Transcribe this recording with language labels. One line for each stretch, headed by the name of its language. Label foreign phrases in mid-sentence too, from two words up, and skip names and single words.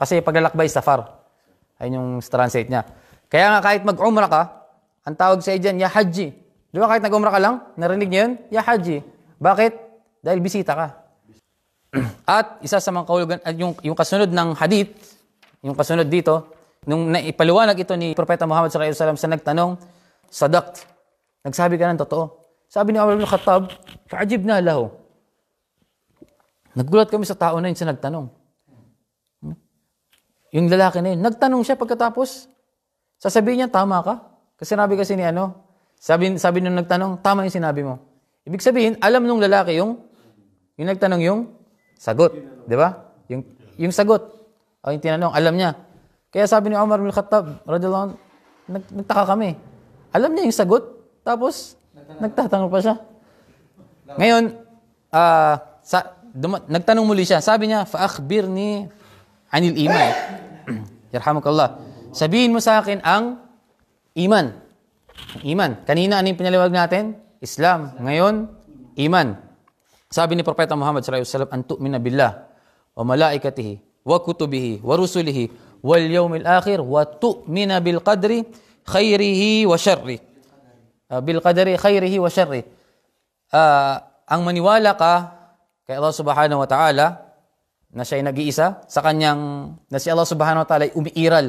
Filipino: Kasi paglalakbay, safar, ay yung translate niya. Kaya nga kahit mag-umrah ka, ang tawag sa dyan,
Arabic: يا حاجي.
Filipino: Di ba kahit nag-umrah ka lang, narinig niyo yun?
Arabic: يا حاجي.
Filipino: Bakit? Dahil bisita ka. At isa sa mga kahulugan, yung kasunod ng hadith, yung kasunod dito, nung naipaliwanag ito ni Propeta Muhammad
Arabic: صلى الله عليه وسلم
Filipino: sa nagtanong, sadaqt, nagsabi ka ng totoo. Sabi ni Umar ibn Khattab,
Arabic: فعجبنا له.
Filipino: Naggulat kami sa tao na yun sa nagtanong. Yung lalaki na yun, nagtanong siya pagkatapos. Sasabihin niya, tama ka? Kasi ni sabi nung nagtanong, tama yung sinabi mo. Ibig sabihin, alam nung lalaki yung nagtanong yung sagot. Di ba? Yung sagot. O yung tinanong, alam niya. Kaya sabi ni Umar ibn Khattab,
Arabic: رضي الله عنه,
Filipino: nagtaka kami. Alam niya yung sagot, tapos nagtatanong pa siya. Ngayon, nagtanong muli siya. Sabi niya,
Arabic: فأخبرني عن الإيمان يرحمك الله.
Filipino: Sabihin mo sa akin ang iman. Iman. Kanina, ano yung pinaliwag natin? Islam. Ngayon, iman. Sabi ni Propeta Muhammad
Arabic: صلى الله عليه وسلم, أن تؤمن بالله وملائكته وكتبه ورسله واليوم الآخر وتؤمن بالقدر خيره وشره. بالقدر خيره وشره.
Filipino: Ang maniwala ka kay Allah
Arabic: سبحانه وتعالى
Filipino: na siya'y nag-iisa sa kanyang na si Allah
Arabic: سبحانه وتعالى
Filipino: ay umiiral.